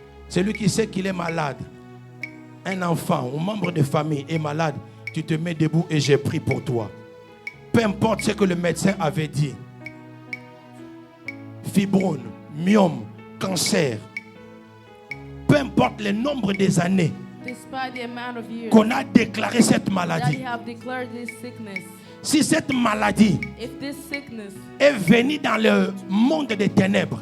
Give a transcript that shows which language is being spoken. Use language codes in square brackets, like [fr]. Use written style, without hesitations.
[fr] Celui qui sait qu'il est malade, un enfant ou membre de famille est malade, tu te mets debout et j'ai pris pour toi. Peu importe ce que le médecin avait dit. Fibrome, myome, cancer. Peu importe le nombre des années [en] Despite the amount of years [fr] qu'on a déclaré cette [en] that [fr] maladie. [en] you have declared this sickness, [fr] Si cette maladie [en] if this sickness [fr] est venue dans le monde des ténèbres,